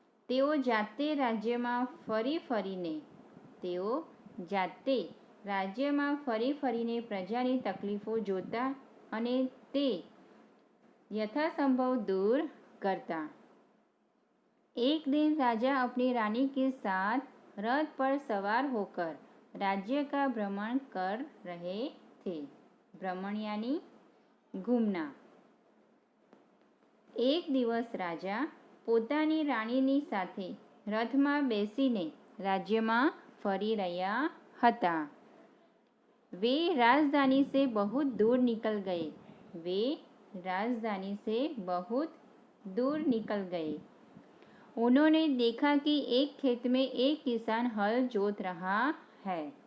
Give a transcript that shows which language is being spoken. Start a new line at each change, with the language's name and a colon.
Gujarati: તેઓ જાતે રાજ્યમાં ફરી ફરીને પ્રજાની તકલીફો જોતા અને તે
Hindi: यथासंभव दूर करता. एक दिन राजा अपनी रानी के साथ रथ पर सवार होकर राज्य का भ्रमण कर रहे थे. भ्रमण यानी घूमना. एक दिवस राजा
Gujarati: પોતાની રાણીની સાથે રથમાં બેસીને રાજ્યમાં ફરી રહ્યા હતા.
Hindi: वे राजधानी से बहुत दूर निकल गए. उन्होंने देखा कि एक खेत में एक किसान हल जोत रहा है.